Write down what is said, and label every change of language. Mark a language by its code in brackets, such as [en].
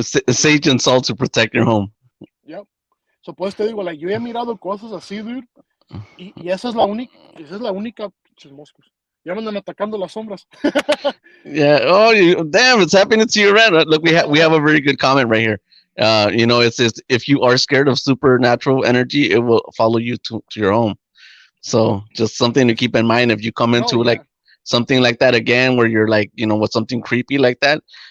[en] sage and salt to protect your home. yeah. [es] So pues te digo, [en] like, [es] yo he mirado cosas así, [en] dude. [es] Y esa es la única, pinches moscos. Ya me andan atacando las sombras. [en] Yeah. Oh, damn! It's happening to you, right? Look, we have a very good comment right here. It says if you are scared of supernatural energy, it will follow you to your home. So just something to keep in mind if you come Oh, into yeah. like something like that again, where you're like, with something creepy like that.